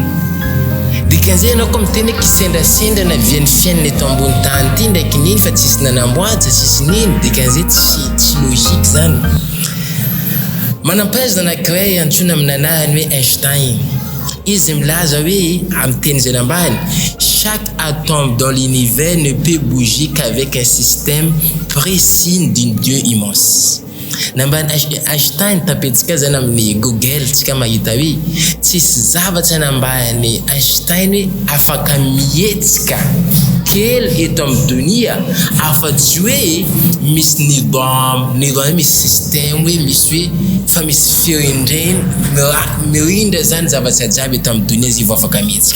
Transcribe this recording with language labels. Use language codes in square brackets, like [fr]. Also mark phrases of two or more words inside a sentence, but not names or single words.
[mg] Dikan'izay anao koa miteny kisendrasendra na vian'ny fiainana eto ambony tany ty ndraiky niny fa tsisy nanamboatra tsisy niny, dikan'izay tsy logique zany. Manam-pahaizana anankiray antsoina amin'ny anarany hoe Einstein. Izy milaza hoe amin'ny teny zay ambany, [fr] chaque atome dans l'univers ne peut bouger qu'avec un système précis d'un Dieu immense. [mg] Nambany Einstein tapetsika zany amin'ny Google tsika mahita hoe tsisy zavatra nambany Einstein hoe afaka mihetsika kely eto amin'ny dunia afa-tsy hoe misy nidam misy système hoe misy hoe fa misy mirindra zany zavatra jiaby eto amin'ny dunia izy vao afaka mihetsika.